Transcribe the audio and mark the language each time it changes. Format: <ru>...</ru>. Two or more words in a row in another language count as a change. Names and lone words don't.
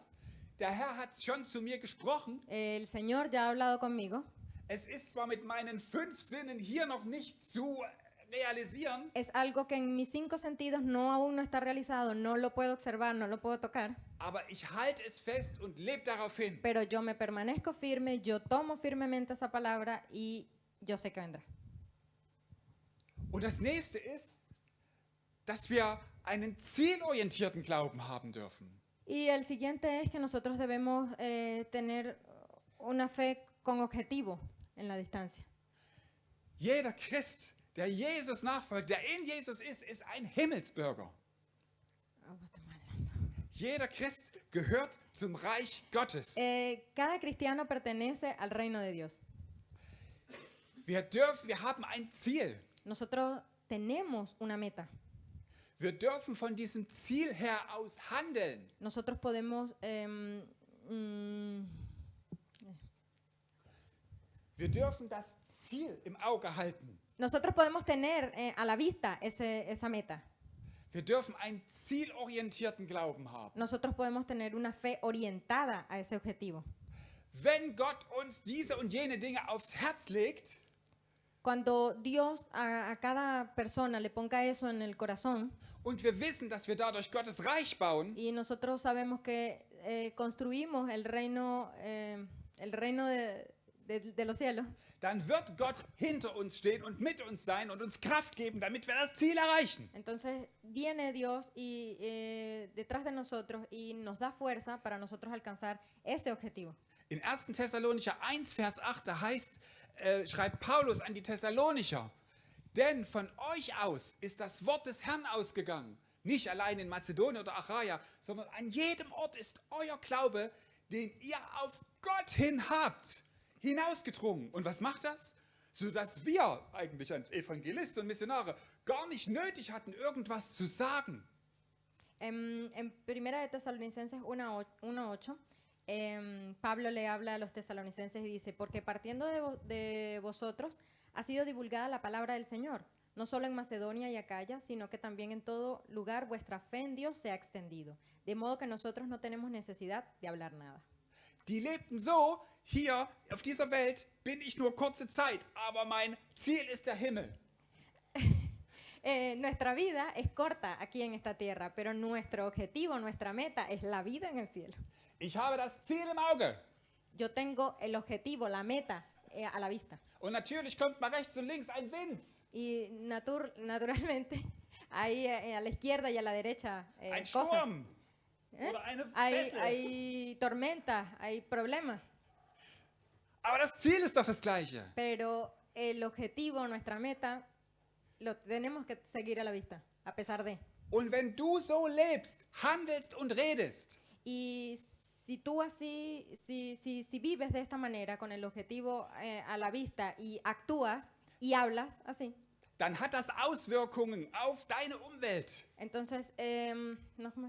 <de>Der Herr hat schon zu mir gesprochen.</de> <es>El Señor ya ha hablado conmigo.</es> <de>Es ist zwar mit meinen 5 Sinnen hier noch nicht zu realisieren,</de> <es>Es algo que en mis 5 sentidos aún no está realizado, no lo puedo observar, no lo puedo tocar,</es> <de>aber ich halte es fest und lebe darauf hin.</de> <es>pero yo me permanezco firme, yo tomo firmemente esa palabra y yo sé que vendrá.</es> <de>Und das nächste ist, dass wir einen zielorientierten Glauben haben dürfen.</de> <es>Y el siguiente es que nosotros debemos tener una fe con objetivo en la distancia.</es> <de>Jeder Christ, der Jesus nachfolgt, der in Jesus ist ein Himmelsbürger. Jeder Christ gehört zum Reich Gottes.</de> <es>Cada cristiano pertenece al reino de Dios.</es> <de>Wir haben ein Ziel.</de> <es>Nosotros tenemos una meta.</es> <de>Wir dürfen von diesem Ziel her aus handeln.</de> <es>Nosotros podemos</es> <de>Wir dürfen das Ziel im Auge halten.</de> <es>nosotros podemos tener a la vista esa meta.</es> <de>Wir dürfen einen zielorientierten Glauben haben.</de> <es>Nosotros podemos tener una fe orientada a ese objetivo.</es> <de>Wenn Gott uns diese und jene Dinge aufs Herz legt,</de> <es>Cuando Dios a cada persona le ponga eso en el corazón</es> <de>und wir wissen, dass wir dadurch Gottes Reich bauen,</de> <es>y nosotros sabemos que construimos el reino de los cielos,</es> <de>dann wird Gott hinter uns stehen und mit uns sein und uns Kraft geben, damit wir das Ziel erreichen.</de> <es>entonces viene Dios y detrás de nosotros y nos da fuerza para nosotros alcanzar ese objetivo.</es> <de>In 1. Thessalonicher 1, Vers 8, da heißt, schreibt Paulus an die Thessalonicher, denn von euch aus ist das Wort des Herrn ausgegangen, nicht allein in Mazedonien oder Achaia, sondern an jedem Ort ist euer Glaube, den ihr auf Gott hin habt, hinausgedrungen. Und was macht das? Sodass wir eigentlich als Evangelisten und Missionare gar nicht nötig hatten, irgendwas zu sagen.</de> <es>En Primera de Tesalonicenses 1:8, Pablo le habla a los tesalonicenses y dice, porque partiendo de vosotros ha sido divulgada la palabra del Señor, no solo en Macedonia y Acaya, sino que también en todo lugar vuestra fe en Dios se ha extendido, de modo que nosotros no tenemos necesidad de hablar nada.</es> <de>Die lebten so, hier auf dieser Welt bin ich nur kurze Zeit, aber mein Ziel ist der Himmel.</de> <es>Nuestra vida es corta aquí en esta tierra, pero nuestro objetivo, nuestra meta es la vida en el cielo.</es> <de>Ich habe das Ziel im Auge.</de> <es>Yo tengo el objetivo, la meta a la vista.</es> <de>Und natürlich kommt mal rechts und links ein Wind,</de> <es>Y naturalmente, ahí a la izquierda y a la derecha</es> <de>ein</de> <es>cosas.</es> <de>Sturm ¿Eh? oder eine</de> <es>Hay,</es> <de>Fessel.</de> <es>hay tormentas, hay problemas,</es> <de>Aber das Ziel ist doch das gleiche.</de> <es>pero el objetivo, nuestra meta, lo tenemos que seguir a la vista, a pesar de.</es> <de>Und wenn du so lebst, handelst und redest,</de> <es>Y si tú así, si vives de esta manera, con el objetivo a la vista y actúas y hablas así,</es> <de>dann hat das Auswirkungen auf deine Umwelt.</de> <es>entonces, nochmal.</es>